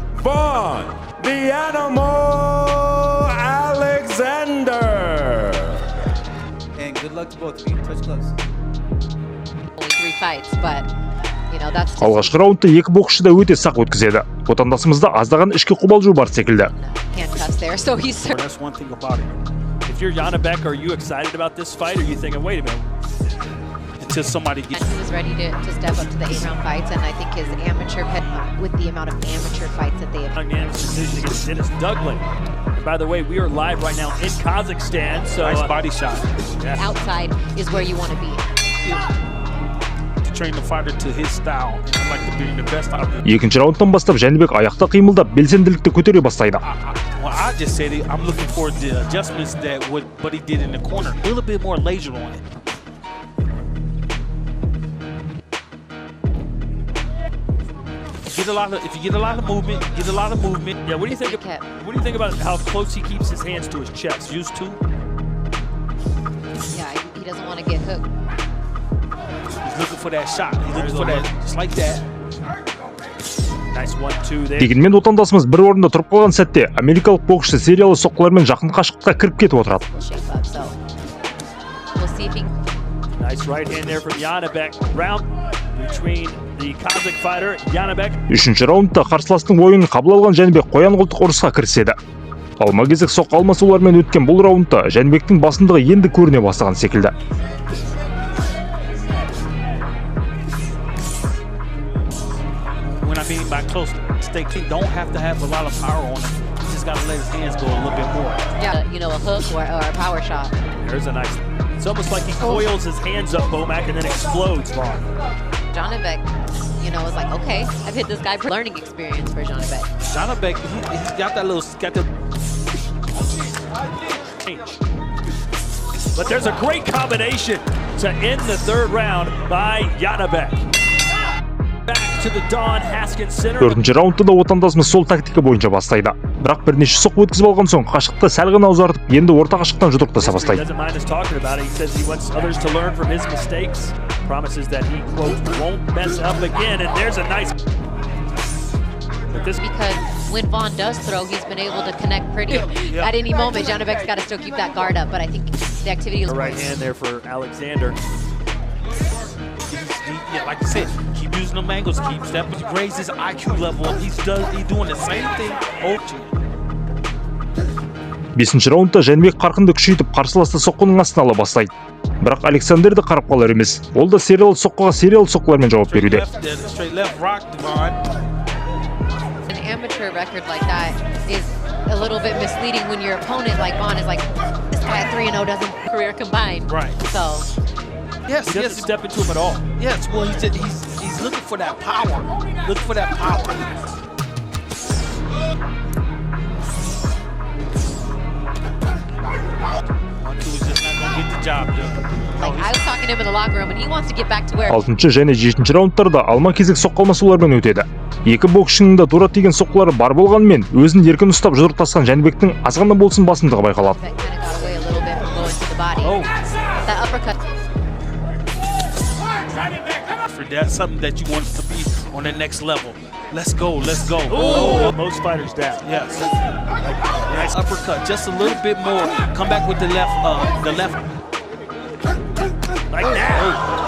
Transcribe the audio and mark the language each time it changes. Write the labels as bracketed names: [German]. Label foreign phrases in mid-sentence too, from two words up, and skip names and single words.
[Kazakh] Алғашқы раундта екі боксшы да өте сақ өткізеді. Отандасымызда аздаған ішкі қобалжу бар секілді. [English] That's one thing about it. If you're Жәнібек, are you excited about this fight, or are you thinking, wait a minute? Until somebody gets... He was ready to step up to the 8-round fights, and I think his amateur with the amount of amateur fights that they have. Unanimous decision against Dennis Douglas. And by the way, we are live right now in Kazakhstan, so... Nice body shot. Yeah. Outside is where you want to be. To train the fighter to his style. I'd like to be the best out of him. [Kazakh] Екінші раундтан бастап Жәнібек аяқта қимылдап, белсенділікті көтере бастайды. [English] Well, I just said it. I'm looking for the adjustments that what he did in the corner. A little bit more laser on it. If you get a lot of movement, Yeah, what do you think about how close he keeps his hands to his chest? Used to? Yeah, he doesn't want to get hooked. He's looking for that shot. He's looking for that, just like that. Nice 1-2 there. [Kazakh] Дегенмен отандасымыз бір орында тұрып қалған сәтте америкалық боксшы сериялы соққылармен жақын қашықтыққа кіріп кетіп отырады. [English] Nice right hand there from Жәнібек. Round between the Kazakh fighter Жәнібек. [Kazakh] Үшінші раундта қарсыластың ойынын қабыл алған Жәнібек қоян-қолтық ұрысқа кіріседі. Алма-кезек соққы алмасулармен өткен бұл раундта Жәнібектің басымдығы енді көріне бастаған секілді. [English] When I mean by close, he don't have to have a lot of power on him. He just got to let his hands go a little bit more. Yeah, you know, a hook or a power shot. There's a nice... It's almost like he coils his hands up, Bomac, and then explodes, Vaughn. Жәнібек, you know, is like, okay, I've hit this guy for learning experience for Жәнібек. Жәнібek, he's got that little... But there's a great combination to end the third round by Жәнібек. [Kazakh] Төртінші раундта да отандасымыз сол тактика бойынша бастайды. Бірақ бірнеше соққы өткізіп алған соң қашықты сәл ғана ұзартып, енді орта қашықтан жұдырықтаса бастайды. [English] Because when Vaughn does throw, he's been able to connect pretty. At any moment, Жәнібек's got to still keep that guard up, but I think the activity is... Right hand there for Alexander. Yeah, like I said, keep using them angles, keep stepping, raise his IQ level. He's doing the same thing over. [Kazakh] Бесінші раундта Жәнібек қарқынды күшейтіп, қарсыласты соққының астына ала бастайды. Бірақ Александр да қарап қалар емес. Ол да сериялы соққыға сериялы соққылармен жауап беруде. [English] An amateur record like that is a little bit misleading when your opponent like Vaughn is like, this guy 3-0 doesn't career combined. Right. So yes, he doesn't step into him at all. Yes, well, he's looking for that power. Looking for that power. Like I was talking to him in the locker room and he wants to get back to where. [Kazakh] Алтыншы және жетінші раундтарда алма-кезек соққы алмасулармен өтеді. Екі боксшының да тура тиген соққылары бар болғанымен, өзін еркін ұстап жұдырықтасқан Жәнібектің аз ғана болсын басымдығы байқалады. [English] That's something that you want to be on the next level. Let's go, let's go. Ooh. Most fighters down. Yes. Nice uppercut, just a little bit more. Come back with the left, Like that.